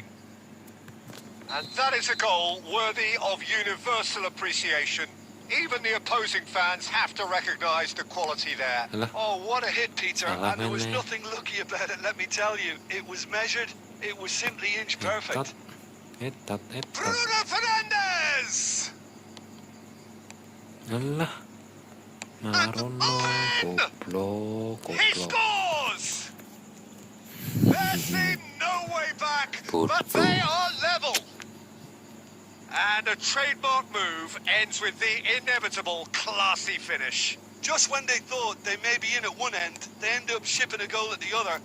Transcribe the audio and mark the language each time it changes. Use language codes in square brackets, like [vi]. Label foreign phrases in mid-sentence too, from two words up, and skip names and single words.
[en] And that is a goal worthy of universal appreciation. Even the opposing fans have to recognise the quality there. Oh, what a hit, Peter. And there was nothing lucky about it, let me tell you. It was measured. It was simply inch perfect. Bruno Fernandes! [jv] Alah. Marono, goblok. [en] He scores! There seemed no way back, but they are level. And a trademark move ends with the inevitable classy finish. Just when they thought they may be in at one end, they end up shipping a goal at the other.